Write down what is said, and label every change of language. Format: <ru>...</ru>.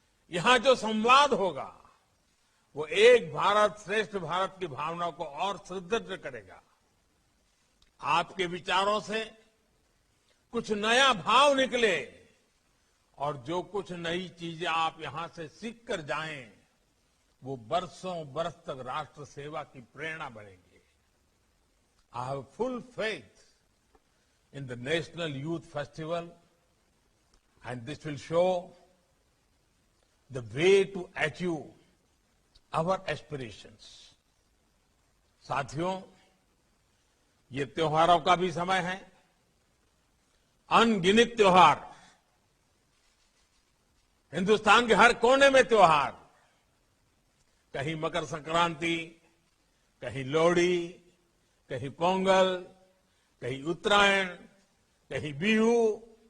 <hi>यहां जो संवाद होगा वो एक भारत श्रेष्ठ भारत की भावना को और सुदृढ़ करेगा। आपके विचारों से कुछ नया भाव निकले और जो कुछ नई चीजें आप यहां से सीख कर जाएं, वो बरसों बरस तक राष्ट्र सेवा की प्रेरणा बनेगी।</hi> <en>I have full faith in the National Youth Festival, and this will show the way to achieve our aspirations.</en> <hi>साथियों, ये त्योहारों का भी समय है. अनगिनत त्योहार, हिंदुस्तान के हर कोने में त्योहार. कहीं मकर संक्रांति, कहीं लोहड़ी, कहीं पोंगल, कहीं उत्तरायण, कहीं बिहू.</hi>